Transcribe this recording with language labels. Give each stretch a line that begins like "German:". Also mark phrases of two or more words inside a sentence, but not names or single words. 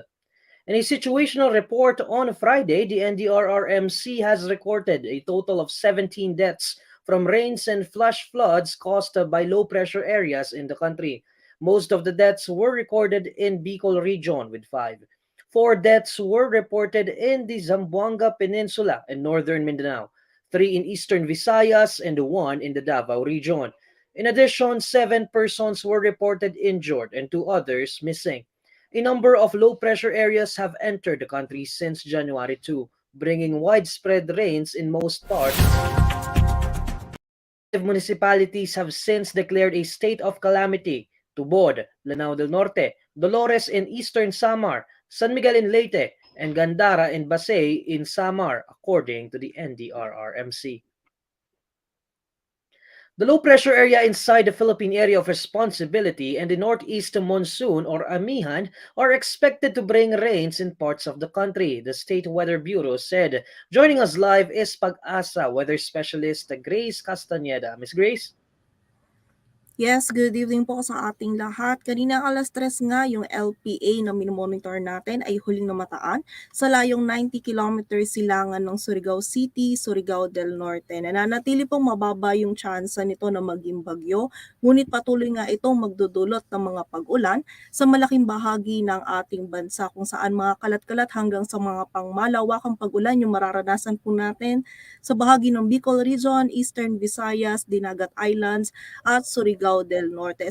English: In a situational report on Friday, the NDRRMC has recorded a total of 17 deaths from rains and flash floods caused by low-pressure areas in the country. Most of the deaths were recorded in Bicol region with 5. 4 deaths were reported in the Zamboanga Peninsula in northern Mindanao, 3 in eastern Visayas, and 1 in the Davao region. In addition, 7 persons were reported injured and 2 others missing. A number of low-pressure areas have entered the country since January 2, bringing widespread rains in most parts. Municipalities have since declared a state of calamity: Tubod, Lanao del Norte, Dolores in eastern Samar, San Miguel in Leyte, and Gandara and Basay in Samar, according to the NDRRMC. The low-pressure area inside the Philippine area of responsibility and the northeast monsoon, or amihan, are expected to bring rains in parts of the country, the State Weather Bureau said. Joining us live is Pagasa weather specialist Grace Castañeda. Ms. Grace? Yes, good evening
Filipino: po sa ating lahat. Kanina alas 3 nga yung LPA na minomonitor natin ay huling namataan sa layong 90 kilometers silangan ng Surigao City, Surigao del Norte. Nananatili pong mababa yung tsansa nito na maging bagyo, ngunit patuloy nga itong magdudulot ng mga pag-ulan sa malaking bahagi ng ating bansa kung saan mga kalat-kalat hanggang sa mga pangmalawakang pag-ulan yung mararanasan po natin sa bahagi ng Bicol Region, Eastern Visayas, Dinagat Islands at Surigao del Norte.